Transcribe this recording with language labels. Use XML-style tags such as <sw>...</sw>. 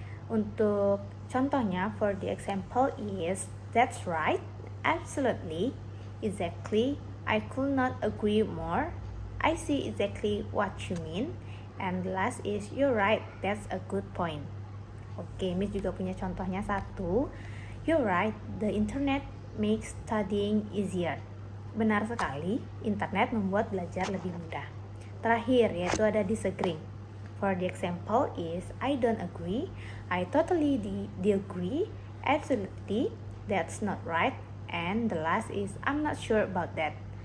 <id>Untuk contohnya,</id> <en>for the example is that's right, absolutely, exactly, I could not agree more, I see exactly what you mean, and the last is you're right, that's a good point.</en> <id>Oke, Miss juga punya contohnya satu.</id> <en>You're right, the internet makes studying easier.</en> <id>Benar sekali, internet membuat belajar lebih mudah. Terakhir yaitu ada disagree.</id> <en>For the example is I don't agree, I totally disagree, absolutely, that's not right, and the last is I'm not sure about that.</en>